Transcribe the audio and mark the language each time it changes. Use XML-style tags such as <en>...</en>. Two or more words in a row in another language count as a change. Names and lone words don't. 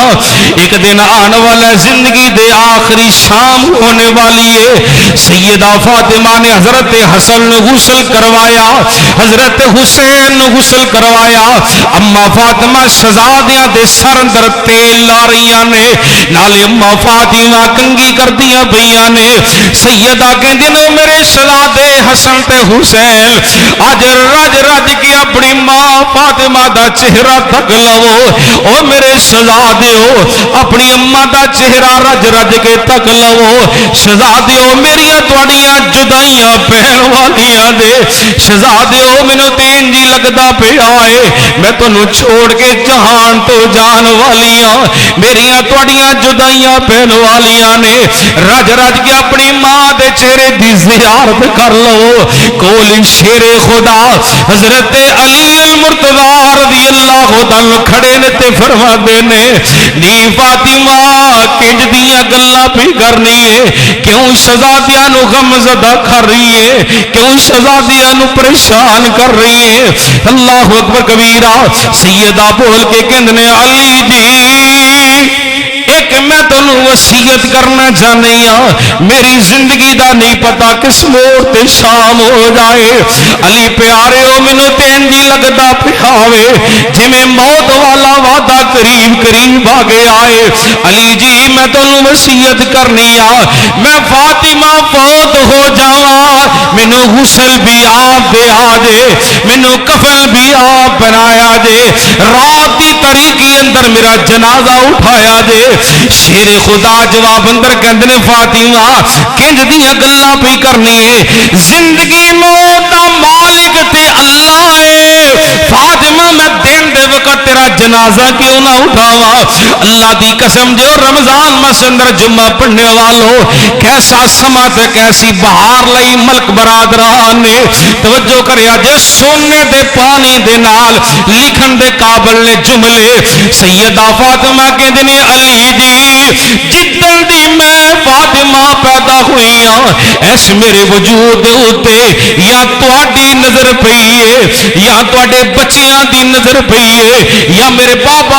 <pa>ایک دن آنے والا زندگی دے آخری شام ہونے والی ہے. سیدہ فاطمہ نے حضرت حسن نے غسل کروایا, حضرت حسین نے غسل کروایا. اما فاطمہ شہزادیاں دے سر اندر تیل لا رہیاں نے, نالے اما فاطمہ کنگھی کر دیا پئیاں نے. سیدہ کہندی نے میرے شہزادے حسن تے حسین اج رج رج کے اپنی ماں فاطمہ دا چہرہ تک لو. او میرے شہزادیو اپنی اما دا چہرہ رج رج کے تک لو. شہزادیو میریاں تواڈیاں جدائیاں پہن والیاں دے. شہزادیو مینوں تے انج لگدا پیا ہے میں تانوں چھوڑ کے جہان تو جان والیاں. میریاں تواڈیاں جدائیاں پہن والیاں نے. رج رج کے اپنی ماں دے چہرے دی زیارت کر لو. کول شیر خدا حضرت علی المرتضی</pa> <ar>رضی اللہ عنہ</ar> <pa>کھڑے نے تے فرما دے نے نی فاطمہ کنج دیاں گلاں پی کرنی ہے, کیوں شہزادیاں نو غم زدہ کر رہی ہے, کیوں شہزادیاں نو پریشان کر رہی ہے.</pa> <ar>اللہ اکبر کبیرہ.</ar> <pa>سیدہ بول کے کہندے علی جی ایک میں تنوں وصیت کرنا چاہنی ہاں, میری زندگی دا نہیں پتا کس موڑ تے شام ہو جائے. علی پیارے ہو مینوں تے انج لگدا پیا ہوے جویں موت والا وعدہ قریب قریب آ گیا ہے. علی جی میں تنوں وصیت کرنی آ, میں فاطمہ فوت ہو جاواں مینوں غسل بھی آپ دے آ جے, مینوں کفن بھی آپ بنایا جے, رات دی تاریکی اندر میرا جنازہ اٹھایا جے. شیر خدا جواب اندر کہندے نے فاطمہ کنج دیاں گلاں پئی کرنی ہے, زندگی موت دا مالک تے اللہ ہے. فاطمہ میں دن دے وقت تیرا جنازہ کیوں نہ اٹھاواں. اللہ دی قسم جو رمضان ماس اندر جمعہ پڑھنے والوں کیسا سما تے کیسی بہار لئی ملک برادران نے توجہ کریا جے سونے دے پانی دے نال لکھن دے قابل نے جملے. سیدہ فاطمہ کہندے نے علی جی جتن دی میں فاطمہ پیدا ہوئی ہاں ایس میرے وجود ہوتے یا تواڈی نظر پئی ہے یا تواڈے بچیاں دی نظر پئی ہے یا میرے بابا</pa>